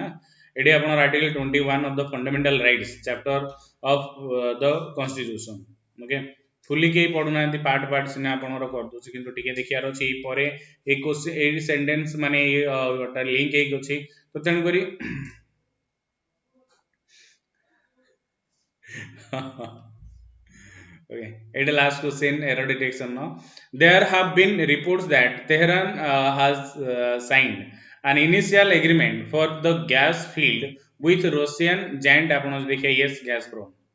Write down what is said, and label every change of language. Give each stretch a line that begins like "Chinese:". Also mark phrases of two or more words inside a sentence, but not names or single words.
Odia: ଏଠି ଆପଣଙ୍କର
English: Article 21 of the Fundamental Rights chapter of the Constitution.
Odia: ଓକେ, ଫୁଲି କେହି ପଢୁନାହାନ୍ତି,
English: part part
Odia: ସିନା ଆପଣଙ୍କର କରିଦଉଛି, କିନ୍ତୁ ଟିକେ ଦେଖିବାର ଅଛି। ଏଇ ପରେ ଏଇ ସେଣ୍ଟେନ୍ସ ମାନେ ଲିଙ୍କ ହେଇକି ଅଛି, ତ ତେଣୁକରି
English: okay, it last question error detection now. There have been reports that Tehran has signed an initial agreement for the gas field with Russian giant
Odia: ଆପଣ ଦେଖିए
English: yes Gazprom।